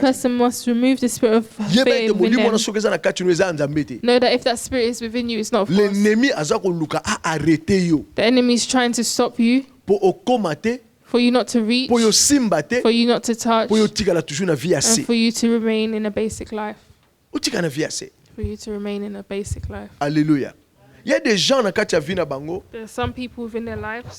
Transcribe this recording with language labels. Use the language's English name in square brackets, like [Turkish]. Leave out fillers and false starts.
[English] person must remove the spirit of fear within them. Know that if that spirit is within you, it's not of course. [Lingala] L'ennemi aza ko luka a arrêter yo. [English] The enemy is trying to stop you, [Lingala] Po okomate, [English] for you not to reach, [Lingala] po yo simbate, [English] for you not to touch, [Lingala] po yo tikala toujours na vie [English] and [French] assez. [English] for you to remain in a basic life. [Lingala] O tikala na vie assez. [English] For you to remain in a basic life. [French] Alléluia. Il y a des gens [Lingala] na kati ya vie na bango. [English] There are some people within their lives